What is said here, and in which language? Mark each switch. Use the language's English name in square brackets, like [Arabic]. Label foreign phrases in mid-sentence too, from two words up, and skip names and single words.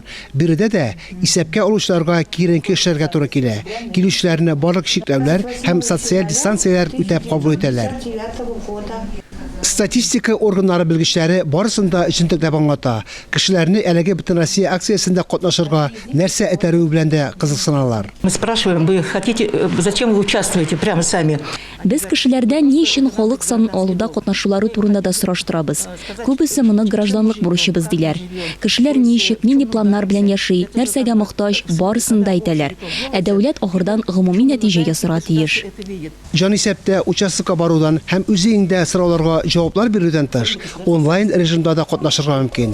[Tatar] Биредә дә исәпкә алучыларга киеренке эшләргә туры килә. Килүчеләрне барлык чикләүләр һәм социаль дистанцияләр үтәп кабул итәләр. Статистика органнары белгечләре барысында җентекләп аңлата. Кешеләрне әлеге бөтен Россия акциясендә катнашырга нәрсә этәрү белән дә кызыксыналар. [Russian] Мы спрашиваем, вы хотите, зачем вы участвуете прямо сами? [Tatar] Без кешеләрдән ни өчен халык санын алуда катнашулары турында да сораштырабыз. Күбесе моны гражданлык бурычыбыз диләр. Кешеләр ничек, нинди планнар белән яши, нәрсәгә мохтаҗ, барысын да әйтәләр. Ә дәүләт ахырдан гомуми нәтиҗә ясарга тиеш. Җан исәптә участокка барудан һәм үзеңдә сорауларга җаваплар бирүдән тыш, онлайн режимда да катнашырга мөмкин.